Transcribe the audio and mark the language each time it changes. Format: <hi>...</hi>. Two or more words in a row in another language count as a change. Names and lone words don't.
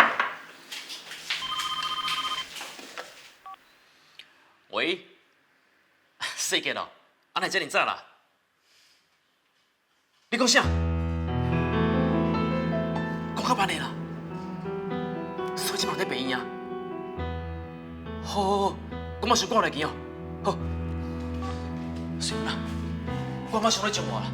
<nan>喂，世杰哦，安尼遮尔早啦？你讲啥？讲到办的啦？所以即嘛在病院啊？好，好，好，我马上赶来见哦。好，水文啊，我马上来接我啦。</nan>